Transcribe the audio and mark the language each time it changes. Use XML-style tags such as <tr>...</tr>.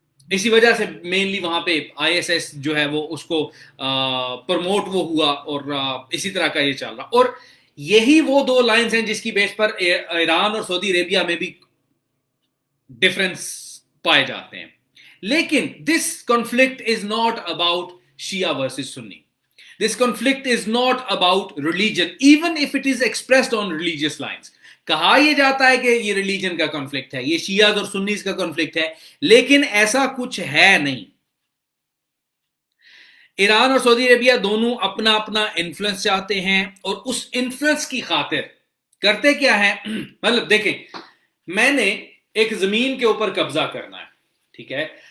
<ur>اسی وجہ سے مینلی وہاں پہ آئی ایس ایس جو ہے وہ اس کو پروموٹ وہ ہوا، اور اسی طرح کا یہ چل رہا. اور یہی وہ دو لائنز ہیں جس کی بیس پر ایران اور سعودی عربیہ میں بھی ڈفرنس پائے جاتے ہیں.</ur> <en>لیکن this conflict is not about Shia versus Sunni. This conflict is not about religion, even if it is expressed on religious lines.</en> <ur>کہا یہ جاتا ہے کہ یہ ریلیجن کا کنفلکٹ ہے، یہ شیعہ اور سنیز کا کنفلکٹ ہے، لیکن ایسا کچھ ہے نہیں. ایران اور سعودی عربیہ دونوں اپنا اپنا انفلوئنس چاہتے ہیں، اور اس انفلوئنس کی خاطر کرتے کیا ہے، مطلب دیکھیں، میں نے ایک زمین کے اوپر قبضہ کرنا ہے، ٹھیک ہے.</ur>